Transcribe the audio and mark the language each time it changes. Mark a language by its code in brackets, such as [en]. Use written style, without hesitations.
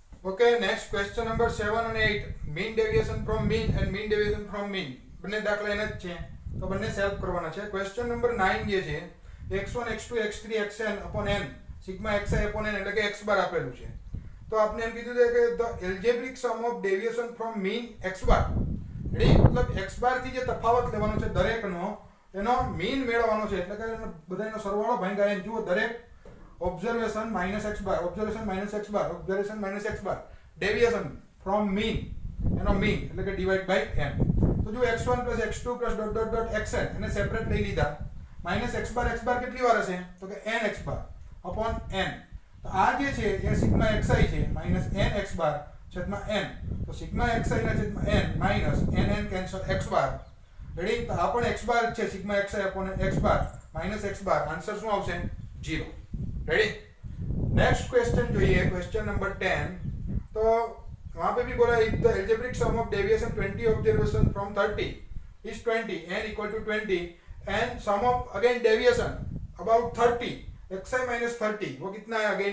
[gu] Okay, next question number 7 અને 8, mean deviation from mean and mean deviation from mean બંને દાખલા એના જ છે, તો બંને સોલ્વ કરવાના છે। ક્વેશ્ચન નંબર 9 જે છે x1 x2 x3 xn upon n sigma xi upon n એટલે કે x બાર આપેલું છે। તો આપણે એમ કીધું છે કે the algebraic sum of deviation from mean x bar, ready, मतलब x બાર થી જે તફાવત લેવાનો છે દરેકનો એનો મીન મેળવવાનો છે, એટલે કે બધાનો સરવાળો ભાગ્યા n। જુઓ, દરેક observation minus x bar, observation minus x bar, observation minus x bar, deviation from mean I know mean એટલે કે ડિવાઇડ બાય n। તો જો x1 x2 dot dot dot xn એને સેપરેટ લઈ લીધા, માઈનસ x બાર કેટલી વાર હશે? તો કે n x બાર અપોન n। તો આ જે છે એ સિગ્મા xi છે માઈનસ n x બાર છેદમાં n। તો સિગ્મા xi ના છેદમાં n minus n cancel x બાર, રેડી, તો આ પણ x બાર છે, સિગ્મા xi અપોન x બાર માઈનસ x બાર, આન્સર શું આવશે? 0। [hi] रेडी, नेक्स्ट क्वेश्चन जो ये क्वेश्चन नंबर 10, तो वहां पे भी बोला [en] if the algebraic sum of deviation 20 observation from 30 is 20 [hi] n equal to 20 and some of again deviation about 30 xi minus 30 वो कितना है?